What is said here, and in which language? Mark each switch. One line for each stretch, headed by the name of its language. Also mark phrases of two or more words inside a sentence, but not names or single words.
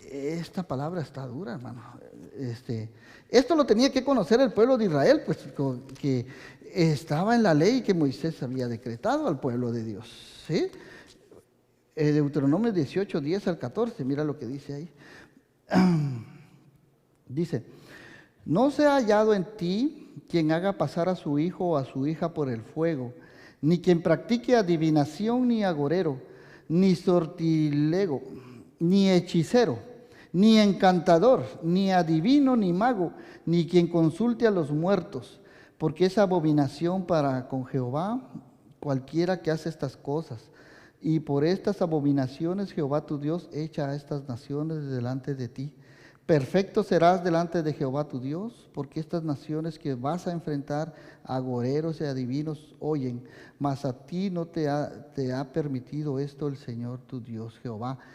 Spanish: esta palabra está dura, hermano. Esto lo tenía que conocer el pueblo de Israel, pues que estaba en la ley que Moisés había decretado al pueblo de Dios, ¿sí? Deuteronomio 18, 10 al 14, mira lo que dice ahí. Dice, no se ha hallado en ti quien haga pasar a su hijo o a su hija por el fuego, ni quien practique adivinación, ni agorero, ni sortilego, ni hechicero, ni encantador, ni adivino, ni mago, ni quien consulte a los muertos, porque es abominación para con Jehová cualquiera que hace estas cosas. Y por estas abominaciones Jehová tu Dios echa a estas naciones delante de ti. Perfecto serás delante de Jehová tu Dios, porque estas naciones que vas a enfrentar, agoreros y adivinos, oyen, mas a ti no te ha permitido esto el Señor tu Dios, Jehová.